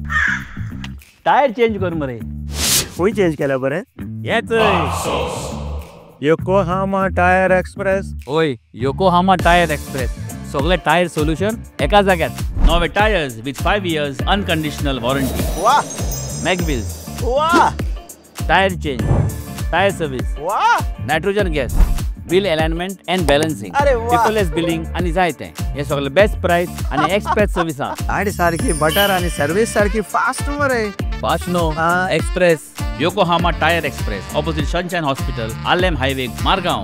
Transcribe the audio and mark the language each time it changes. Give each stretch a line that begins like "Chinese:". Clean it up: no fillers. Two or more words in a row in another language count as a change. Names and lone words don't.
English: tyre change
Konkani: कर मरे. खंय चेंज केला बरें. येच योकोहामा टायर एक्सप्रेस. ओय योकोहामा टायर एक्सप्रेस सगळे
English: tyre solution
Konkani: एका जाग्यात.
English: नवे tyres with 5 years unconditional warranty. वाह
Konkani: मॅगविल्स. वाह
English: tyre change, tyre service, वाह nitrogen gas, wheel alignment and balancing, अरे वाह. paperless billing
Konkani: आनी जायते. हे सगळे
English: best price
Konkani: आनी
English: express service
Konkani: आहा. गाडी सारखी बटर आणि सर्विस सारखी फास्ट मरे.
English: fast no express. योकोहामा टायर एक्सप्रेस opposite Sunshine Hospital, Alem Highway, मारगांव.